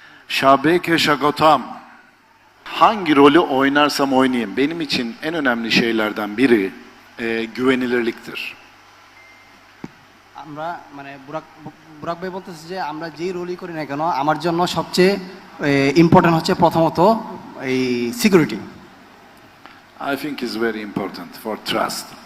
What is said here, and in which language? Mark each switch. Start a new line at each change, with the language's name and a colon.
Turkish: Şabeke Şagotam, hangi rolü oynarsam oynayayım, benim için en önemli şeylerden biri güvenilirliktir.
Bangla: আমরা মানে বুরাক ভাই বলতেছে যে আমরা যেই রোলই করি না কেন আমার জন্য সবচেয়ে ইম্পর্টেন্ট হচ্ছে প্রথমত এই security.
English: I think is very important for trust.